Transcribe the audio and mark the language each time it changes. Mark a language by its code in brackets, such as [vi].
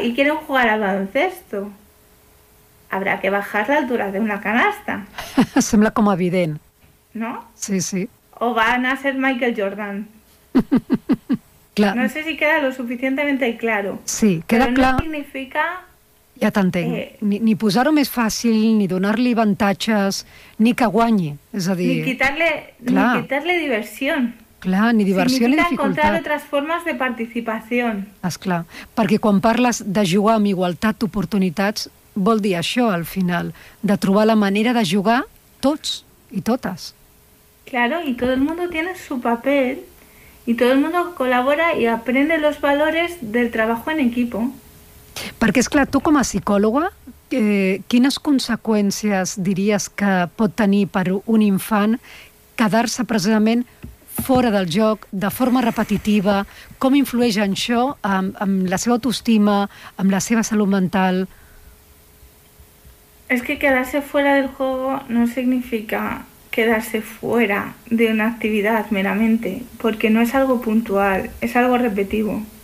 [es] Y quieren jugar al baloncesto. Habrá que bajar la altura de una canasta. [ca] Sembla como evident. [es] ¿No? Sí, sí. O van a ser Michael Jordan. Clar. No sé si queda lo suficientemente claro. Sí, queda [ca] però clar. No significa... Ja t'entenc. Ni posar-ho més fàcil, ni donar-li avantatges, ni que guanyi. És a dir... Ni quitar-li diversió. Clar, ni diversió significa ni dificultat. Significa encontrar altres formes de participació. Esclar. Perquè quan parles de jugar amb igualtat d'oportunitats, vol dir això, al final, de trobar la manera de jugar tots i totes. [es] Claro, y todo el mundo tiene su papel y todo el mundo colabora y aprende los valores del trabajo en equipo. [ca] Perquè, és clar, tu com a psicòloga, quines conseqüències diries que pot tenir per un infant quedar-se precisament fora del joc, de forma repetitiva? Com influeix en això, amb la seva autoestima, amb la seva salut mental? [es] Es que quedarse fuera del juego no significa quedarse fuera de una actividad meramente, porque no es algo puntual, es algo repetido.